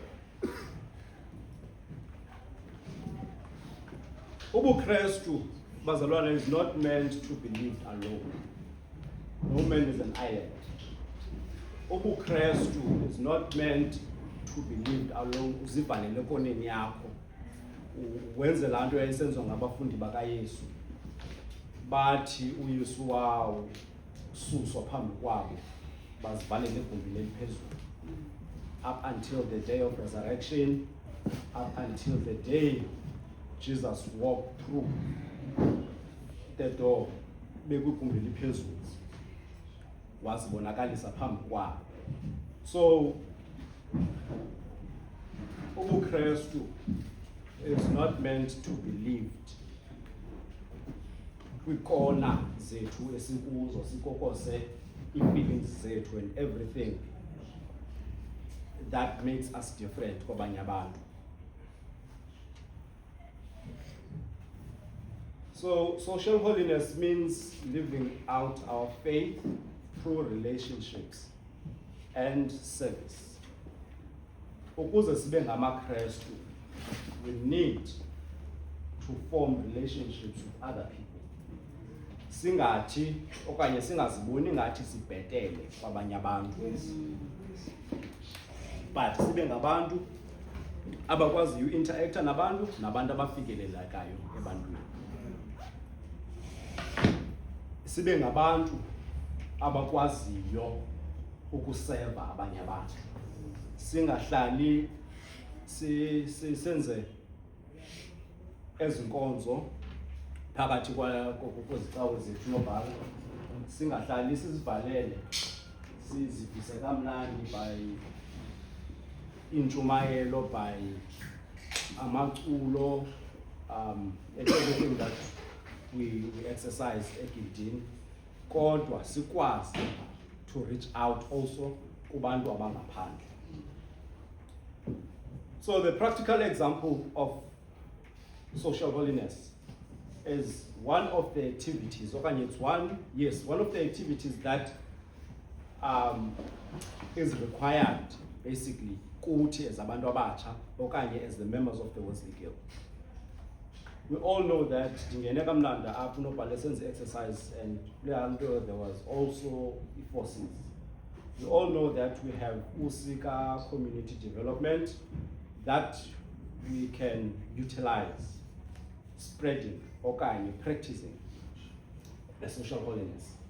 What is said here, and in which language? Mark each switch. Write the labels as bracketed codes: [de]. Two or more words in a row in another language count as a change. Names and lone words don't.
[xh] UbuKrestu, bazalwane, [en] is not meant to be lived alone. No man is an island. UbuKrestu is not meant to be lived alone. [xh] Uzivalele ekoneni yakho wenze laa nto yayisenziwa ngabafundi bakaYesu, bathi uYesu wawo suswa phambi kwabo bazivalele egumbini eliphezulu, [en] up until the day of resurrection, up until the day Jesus walked through the door [xh] bekwigumbi eliphezulu wazibonakalisa phambi kwabo. [en] So ubuKrestu is not meant to be lived [xh] kwikona zethu esikuzo sikokose ii-feelings zethu [en] and everything that makes us different [xh] kwabanye abantu. [en] So social holiness means living out our faith through relationships and service. [xh] ukuze sibe ngamaKrestu, [en] we need to form relationships with other people. [xh] Singathi okanye singaziboni ngathi sibhetele kwabanye abantu, but sibe ngabantu abakwaziyo interacta nabantu abafikelelekayo ebantwini. Sibe ngabantu abakwaziyo ukuseva abanye abantu. Singahlali senze ezinkonzo phakathi kwezicawu zethu nobhala, singahlali sizivalele sizivise kamnandi by intshumayelo, [en] by amaculo, everything that we exercise egidini, [xh] kodwa sikwazi [en] to reach out also [xh] kubantu abangaphandle. [en] So the practical example of social holiness is one of the activities, okanye it's one of the activities that is required basically kuthi as [xh] abantu abatsha okanye [en] as the members of the Wesley Guild. We all know that [xh] ndingene kamnanda apho nobhala senze [en] exercise, and there was also forces. We all know that we have Usika community development that we can utilize, spreading okanye practicing the social holiness.